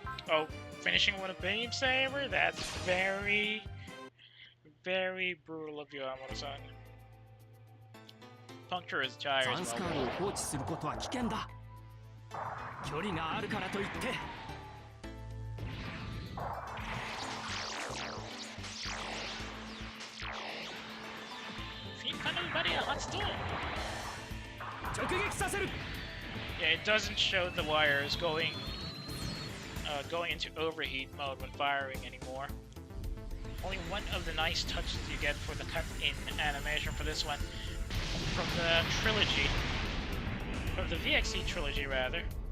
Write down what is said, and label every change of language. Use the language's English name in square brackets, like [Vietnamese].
[English] Oh, finishing with a beam saber? That's very, very brutal of you, Amuro-san. Puncture his tires. [Japanese] ザンスカールを放置することは危険だ。距離があるからといって。フィンカのバリア発動。直撃させる。 [English] Yeah, it doesn't show the wires going into overheat mode when firing anymore. Only one of the nice touches you get for the cut-in animation for this one, from the trilogy, from the VXC trilogy rather.